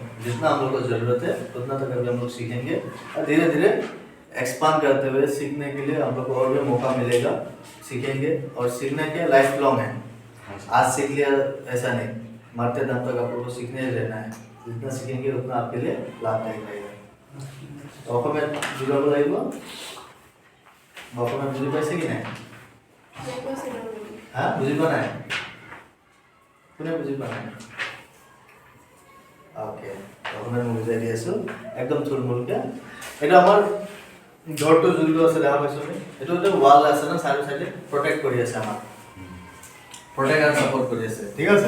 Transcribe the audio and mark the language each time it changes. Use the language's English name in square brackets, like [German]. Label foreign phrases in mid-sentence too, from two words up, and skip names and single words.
[Hindi] जितना हम लोग को ज़रूरत है उतना तक अभी हम लोग सीखेंगे और धीरे धीरे एक्सपांड करते हुए सीखने के लिए हम लोग को और भी मौका मिलेगा। सीखेंगे और सीखने के [English] life long [Hindi] है। आज सीख लिया ऐसा नहीं, मरते दम तक आप लोग को सीखने ही रहना है। जितना सीखेंगे उतना आपके लिए लाभदायक रहेगा। [Assamese] तो অসমীয়াত বুজাব লাগিব অসমীয়াত বুজি পাইছে কি নাই? হ্যাঁ বুজি পোৱা নাই? কোনে বুজি পোৱা নাই? ওকে অসমীয়াত মই বুজাই দি আছোঁ একদম থুলমূলকৈ। এইটো আমাৰ ঘৰটো যোনটো আছে দেখা পাইছোঁ আমি এইটো এটা ৱাল আছে না চাৰি চাইডে প্ৰটেক্ট কৰি আছে আমাক, প্ৰটেক্ট আৰু সাপোর্ট কৰি আছে ঠিক আছে।